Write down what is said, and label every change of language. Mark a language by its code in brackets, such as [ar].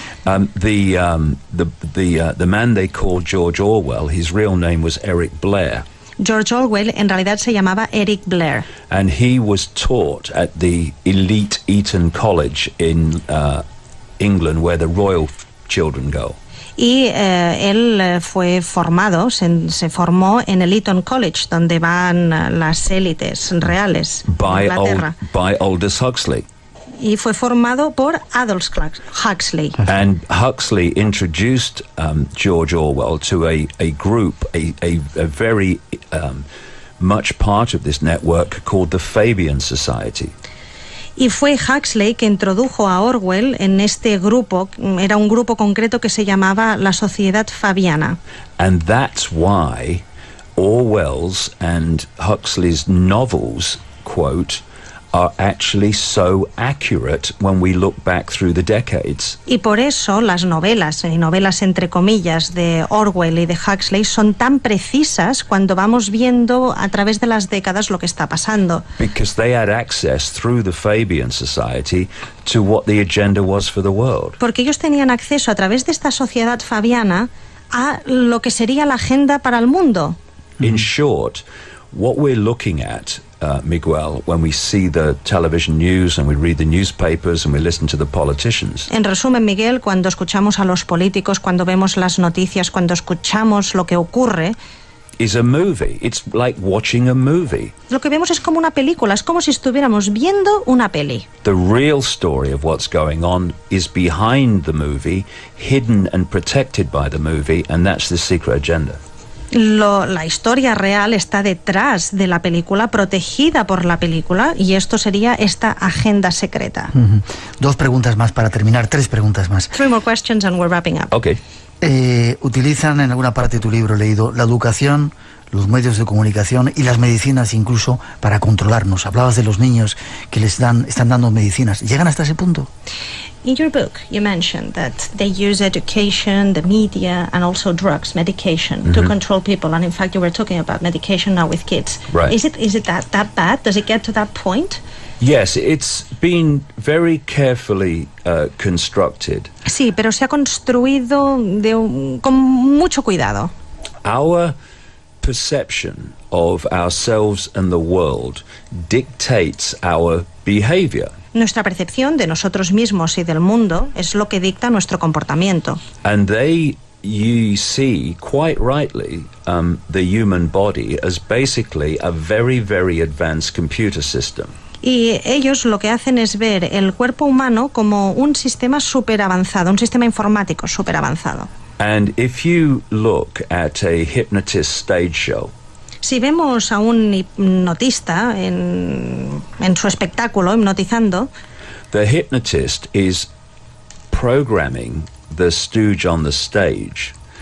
[en] The man they called George Orwell, his real name was Eric Blair. [es] George Orwell en realidad se llamaba Eric Blair. [en] And he was taught at the elite Eton College in England, where the royal children go. [es] Y él fue formado, se formó en el Eton College, donde van las élites reales de Inglaterra. [en] By Aldous Huxley. [es] Y fue formado por Aldous Huxley. [en] And Huxley introduced George Orwell to a group, a very much part of this network called the Fabian Society. [es] Y fue Huxley que introdujo a Orwell en este grupo, era un grupo concreto que se llamaba la Sociedad Fabiana. [en] And that's why Orwell's and Huxley's novels, quote, are actually so accurate when we look back through the decades. [es] Y por eso las novelas, y novelas entre comillas, de Orwell y de Huxley son tan precisas cuando vamos viendo a través de las décadas lo que está pasando. [en] Because they had access through the Fabian Society to what the agenda was for the world. [es] Porque ellos tenían acceso a través de esta sociedad fabiana a lo que sería la agenda para el mundo. [en] In short, what we're looking at, Miguel, when we see the television news and we read the newspapers and we listen to the politicians. [es] En resumen, Miguel, cuando escuchamos a los políticos, cuando vemos las noticias, cuando escuchamos lo que ocurre, [en] Is a movie. It's like watching a movie. [es] lo que vemos es como una película, es como si estuviéramos viendo una peli. [en] The real story of what's going on is behind the movie, hidden and protected by the movie, and that's the secret agenda. [es] La historia real está detrás de la película, protegida por la película, y esto sería esta agenda secreta. Dos preguntas más para terminar, tres preguntas más. [en] 3 more questions and we're wrapping up. Okay. [es] Utilizan en alguna parte de tu libro, he leído, la educación, los medios de comunicación y las medicinas incluso para controlarnos. Hablabas de los niños que están dando medicinas. ¿Llegan hasta ese punto? [en] In your book, you mentioned that they use education, the media, and also drugs, medication, to control people. And in fact, you were talking about medication now with kids. Right. Is it that bad? Does it get to that point? Yes, it's been very carefully constructed. [es] Sí, pero se ha construido con mucho cuidado. [en] Our perception of ourselves and the world dictates our behavior. [es] Nuestra percepción de nosotros mismos y del mundo es lo que dicta nuestro comportamiento. [en] And you see, quite rightly, the human body as basically a very, very advanced computer system. [es] Y ellos lo que hacen es ver el cuerpo humano como un sistema súper avanzado, un sistema informático súper avanzado. [en] And if you look at a hypnotist stage show, [es] Si vemos a un hipnotista en su espectáculo, hipnotizando, [en] the hypnotist is programming the stooge on the stage